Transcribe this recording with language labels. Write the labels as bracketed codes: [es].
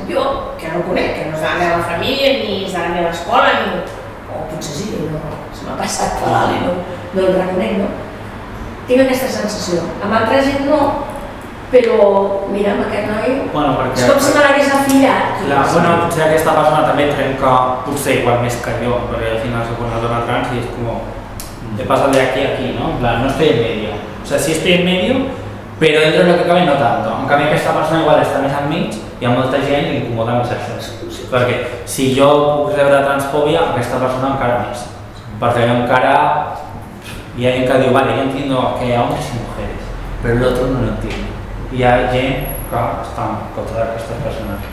[ca] Jo, que no el conec, que no és de la meva família, ni és de la meva escola, o potser sí, no, se m'ha passat per dalt i no el reconec, no? Tinc aquesta sensació. Amb altra gent no, però mira, amb aquest noi és com si me l'hagués afillat. Potser aquesta persona també trenca, potser igual més que jo, perquè al final soc una dona trans [es] y es como he pasado de aquí a aquí, [ca] ¿no? [es] En plan, no estoy en medio. O sea, sí estoy en medio, pero dentro de lo que cabe no tanto. [ca] En canvi, aquesta persona igual està més enmig i a molta gent li incomoda més això. Perquè si jo puc rebre transfòbia, aquesta persona encara més. Perquè encara hi ha gent que diu, vale, [es] yo entiendo que hay hombres y mujeres, pero el otro no lo entiende. [ca] I hi ha gent que està en contra d'aquestes persones.